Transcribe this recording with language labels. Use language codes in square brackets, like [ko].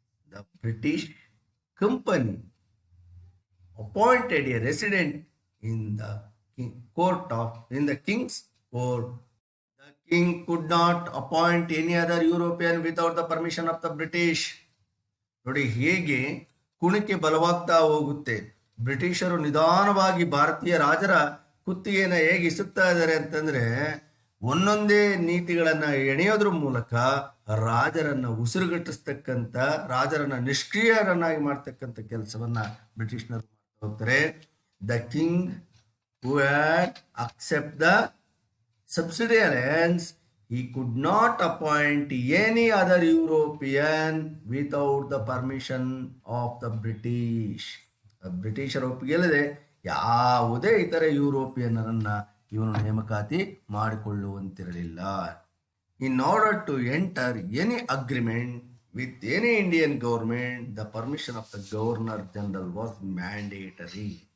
[en] The British company appointed a resident in the king's court. The king could not appoint any other European without the permission of the British. [kn] ನೋಡಿ ಹೇಗೆ ಕುಣಿಕೆ ಬಲವಾಗ್ತಾ ಹೋಗುತ್ತೆ. ಬ್ರಿಟಿಷರು ನಿಧಾನವಾಗಿ ಭಾರತೀಯ ರಾಜರ ಕುತ್ತಿಗೆನ ಹೇಗೆ ಇಸುತ್ತಾ ಇದ್ದಾರೆ ಅಂತಂದ್ರೆ, ಒಂದೊಂದೇ ನೀತಿಗಳನ್ನ ಎಣೆಯೋದ್ರ ಮೂಲಕ ರಾಜರನ್ನ ಉಸಿರುಗಟ್ಟಿಸ್ತಕ್ಕಂಥ, ರಾಜರನ್ನ ನಿಷ್ಕ್ರಿಯರನ್ನಾಗಿ ಮಾಡ್ತಕ್ಕಂಥ ಕೆಲಸವನ್ನ ಬ್ರಿಟಿಷ್ನರು ಮಾಡ್ತಾ ಹೋಗ್ತಾರೆ. [en] The king who had accept the subsidiary alliance, he could not appoint any other European without the permission of the British. [kn] ಬ್ರಿಟಿಷರ ಒಪ್ಪಿಗೆ ಇಲ್ಲದೆ ಯಾವುದೇ ಇತರ ಯುರೋಪಿಯನ್ನರನ್ನ ಇವನು ನೇಮಕಾತಿ ಮಾಡಿಕೊಳ್ಳುವಂತಿರಲಿಲ್ಲ. [en] In order to enter any agreement with any Indian government, the permission of the governor general was mandatory.